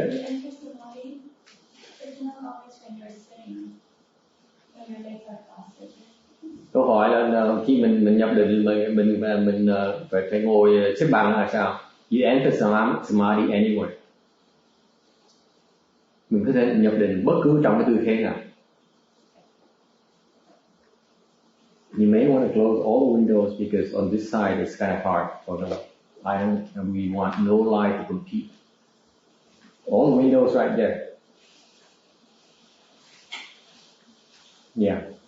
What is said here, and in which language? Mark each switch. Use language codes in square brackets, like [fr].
[en] When you enter samadhi, it's not always when you're sitting, when your legs are crossed. [vi] Câu hỏi là khi mình nhập định mình phải ngồi xếp bằng là sao? [en] You enter samadhi anywhere. [vi] Mình có thể nhập định bất cứ trong cái tư thế nào. [en] You may want to close all the windows because on this side it's kind of hard for the light, and we want no light to compete. All the windows right there. Yeah.